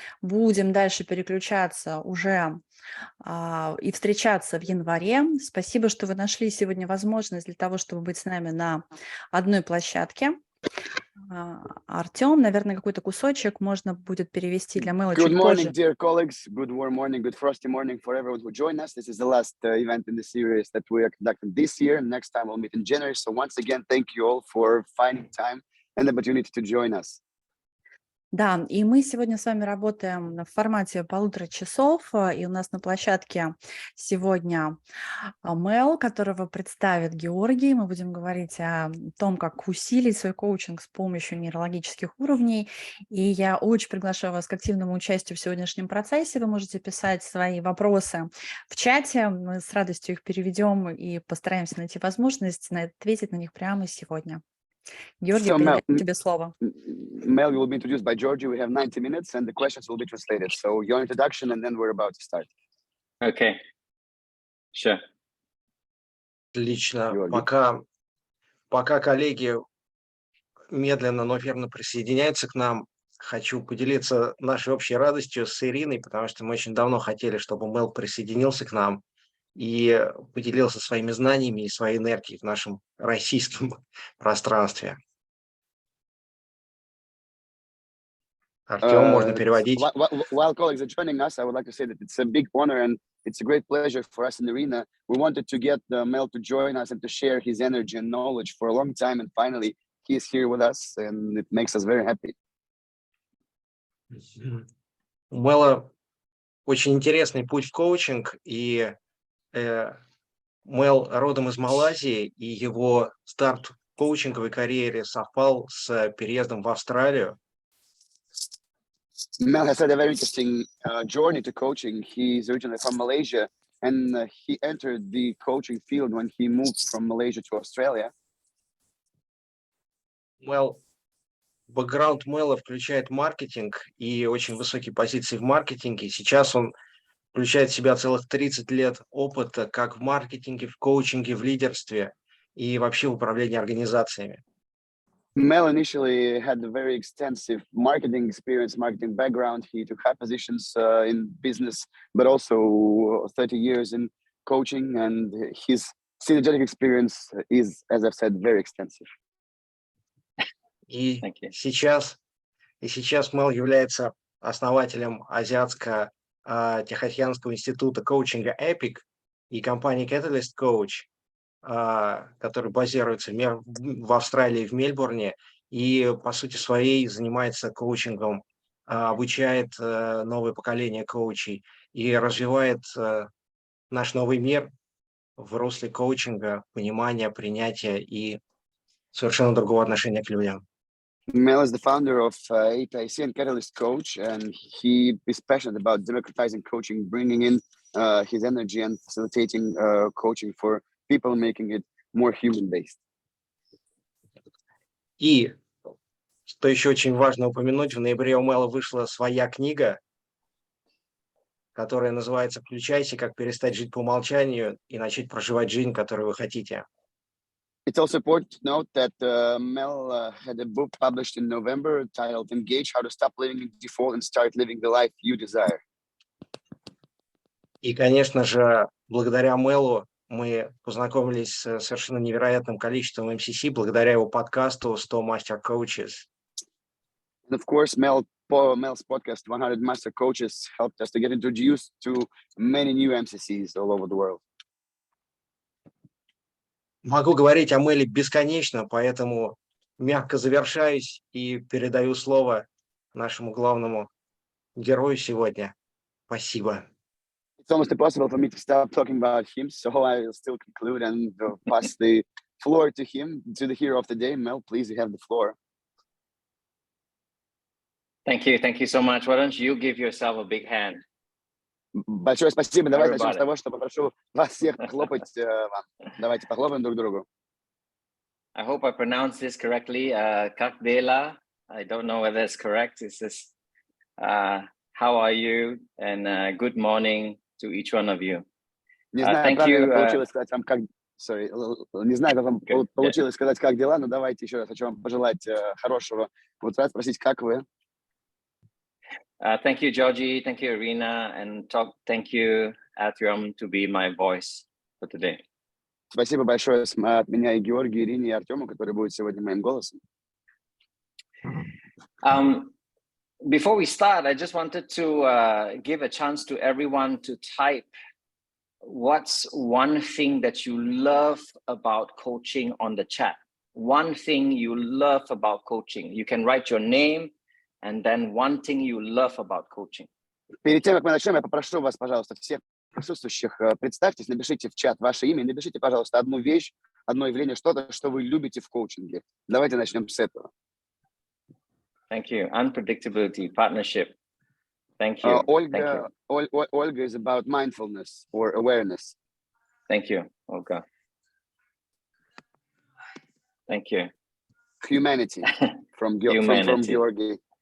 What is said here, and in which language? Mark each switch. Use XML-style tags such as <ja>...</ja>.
<ru>Будем дальше переключаться уже и встречаться в январе. Спасибо, что вы нашли сегодня возможность для того, чтобы быть с нами на одной площадке. Артем, наверное, какой-то кусочек можно будет перевести для Мэла</ru> <en>Good</en> <ru>чуть</ru> <en>morning,</en> <ru>позже.</ru> <en>dear colleagues. Good warm morning, good frosty morning for everyone who joined us. This is the last event in the series that we are conducting this year. Next time we'll meet in January. So once again, thank you all for finding time and the opportunity to join us.</en> <ru>Да, и мы сегодня с вами работаем в формате 1,5 часов, и у нас на площадке сегодня Мэл, которого представит Георгий. Мы будем говорить о том, как усилить свой коучинг с помощью нейрологических уровней. И я очень приглашаю вас к активному участию в сегодняшнем процессе. Вы можете писать свои вопросы в чате. Мы с радостью их переведем и постараемся найти возможность ответить на них прямо сегодня. Георгий,</ru> <en>So</en> <ru>передаю тебе слово.</ru> <en>Mel will be introduced by Georgie. We have 90 minutes and the questions will be translated. So your introduction and then we're about to start. Okay. Sure.</en> <ru>Отлично. Георгий. Пока коллеги медленно, но верно присоединяются к нам, хочу поделиться нашей общей радостью с Ириной, потому что мы очень давно хотели, чтобы Мэл присоединился к нам и поделился своими знаниями и своей энергией в нашем российском пространстве. Артем, можно переводить.</ru> <en>While colleagues are joining us, I would like to say that it's a big honor and it's a great pleasure for us in Irina. We wanted to get Mel to join us and to share his energy and knowledge for a long time, and finally he is here with us, and it makes us very happy.</en> <ru>У Мэла очень интересный путь в коучинг, и Мэл родом из Малайзии, и его старт в коучинговой карьере совпал с переездом в Австралию.</ru> <en>Mel has had a very interesting journey to coaching. He's originally from Malaysia, and he entered the coaching field when he moved from Malaysia to Australia.</en> <ru>Бэкграунд Мэла включает маркетинг и очень высокие позиции в маркетинге. Сейчас он включает в себя целых 30 лет опыта как в маркетинге, в коучинге, в лидерстве и вообще в управлении организациями.</ru> <en>Mel initially had a very extensive marketing experience, marketing background. He took high positions in business, but also 30 years in coaching, and his synergetic experience is, as I've said, very extensive.</en> <ru>И сейчас Мэл является основателем Азиатско-Тихоокеанского института коучинга EPIC и компании Catalyst Coach, который базируется в Австралии, в Мельбурне, и по сути своей занимается коучингом, обучает новое поколение коучей и развивает наш новый мир в русле коучинга, понимания, принятия и совершенно другого отношения к людям.</ru> <en>Mel is the founder of APIC and Catalyst Coach, and he is passionate about democratizing coaching, bringing in his energy and facilitating coaching for people, making it more human-based.</en> <ru>И, что еще очень важно упомянуть, в ноябре у Мэла вышла своя книга, которая называется «Включайся, как перестать жить по умолчанию и начать проживать жизнь, которую вы хотите».</ru> <en>It's also important to note that Mel had a book published in November titled Engage, How to Stop Living in Default and Start Living the Life You Desire.</en> <ru>И, конечно же, благодаря Мэлу мы познакомились с совершенно невероятным количеством MCC, благодаря его подкасту «100 Master Coaches».</ru> <en>And of course, Mel's podcast, 100 Master Coaches, helped us to get introduced to many new MCCs all over the world.</en> <ru>Могу говорить о Мэле бесконечно, поэтому мягко завершаюсь и передаю слово нашему главному герою сегодня. Спасибо.</ru> <en>It's almost impossible for me to stop talking about him, so I will still conclude and pass the floor to him, to the hero of the day. Mel, please, you have the floor. Thank you so much. Why don't you give yourself a big hand?</en> <ru>Большое спасибо. Давайте начнем с</ru> <en>Everybody.</en> <ru>того, что попрошу вас всех похлопать вам. Давайте похлопаем друг другу.</ru> <en>I hope I pronounced this correctly.</en> <ru>Как дела?</ru> <en>I don't know whether it's correct. It's just, how are you? And good morning to each one of you.</en> <ru>Не знаю,</ru> <en>Thank</en> <ru>правильно</ru> <en>you,</en> <ru>получилось сказать вам как... Sorry, не знаю, как вам</ru> <en>Good.</en> <ru>получилось сказать, как дела, но давайте еще раз хочу вам пожелать хорошего утра, спросить, как вы.</ru> <en>Thank you, Georgie. Thank you, Irina. And thank you, Artyom, to be my voice for today.</en> <ru>Спасибо большое от меня и Георгию, Ирине и Артему, который будет сегодня моим голосом.</ru> <en>Before we start, I just wanted to give a chance to everyone to type what's one thing that you love about coaching on the chat. One thing you love about coaching. You can write your name and then one thing you love about coaching.</en> <ru>Перед тем, как мы начнем, я попрошу вас, пожалуйста, всех присутствующих, представьтесь, напишите в чат ваше имя, напишите, пожалуйста, одну вещь, одно явление, что-то, что вы любите в коучинге. Давайте начнем с этого.</ru> <en>Thank you. Unpredictability, partnership. Thank you. Olga is about mindfulness or awareness. Thank you, Olga. Thank you. Humanity from Gеоргий.</en>